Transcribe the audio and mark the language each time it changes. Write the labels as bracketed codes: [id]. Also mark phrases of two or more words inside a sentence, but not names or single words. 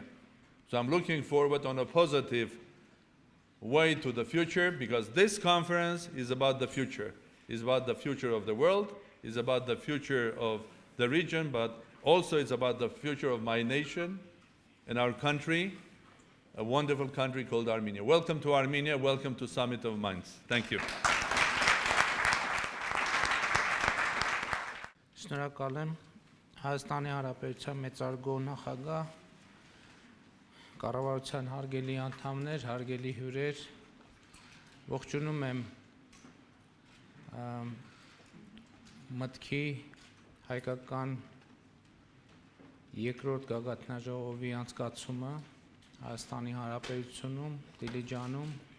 [en] So I'm looking forward on a positive way to the future, because this conference is about the future. It's about the future of the world, it's about the future of the region, but also it's about the future of my nation and our country, a wonderful country called Armenia. Welcome to Armenia, welcome to Summit of Minds. Thank you. [hy] Շնորհակալ եմ Հայաստանի Հանրապետության մեծարգո նախագահ, կառավարության հարգելի անդամներ, հարգելի հյուրեր, ողջունում եմ մտքի հայկական երկրորդ գագաթնաժողովի անցկացումը Հայաստանի Հանրապետությունում, Դիլիջանում,